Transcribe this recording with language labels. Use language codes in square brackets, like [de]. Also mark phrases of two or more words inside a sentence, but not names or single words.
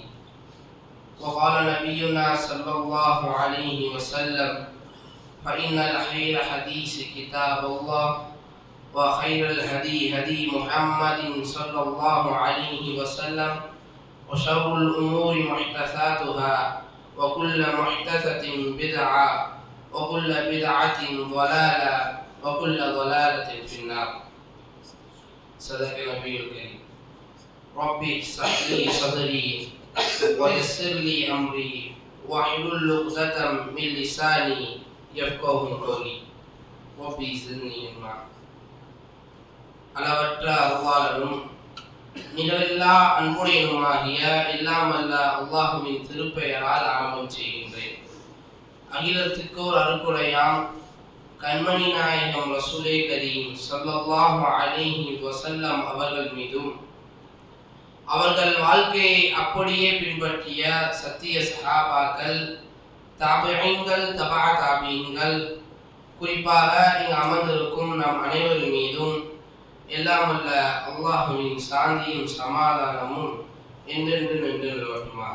[ar] وقال نبينا صلى الله عليه وسلم: فإن الخير حديث كتاب الله وخير الهدي هدي محمد صلى الله عليه وسلم وشر الأمور محدثاتها وكل محدثة بدعة وكل بدعة ضلالة وكل ضلالة في النار. صدق النبي الكريم. ربي اشرح لي صدري ويسر لي أمري واحلل عقدة من لساني يفقهوا قولي. ربي زدني علما. [ta] அளவற்ற அருளாளனும் நிகரில்லா அன்புடையனுமாகிய எல்லாம் அல்ல அல்லாஹுவின் திருப்பெயரால் ஆரம்பம் செய்கின்றேன். அகிலத்திற்கோர் அருக்குடையாம் கண்மணி நாயகம் ரசூலே கரீம் [ar] صلى الله عليه وسلم [ta] அவர்கள் மீதும் அவர்கள் வாழ்க்கையை அப்படியே பின்பற்றிய சத்திய சஹாபாக்கள், தாபிஈன்கள், தபா தாபிஈன்கள், குறிப்பாக இங்கு அமர்ந்திருக்கும் நம் அனைவர் மீதும் எல்லாம் அல்ல அல்லாஹுவின் சாந்தியும் சமாதானமும் என்றென்று நின்று நிலவட்டுமாக.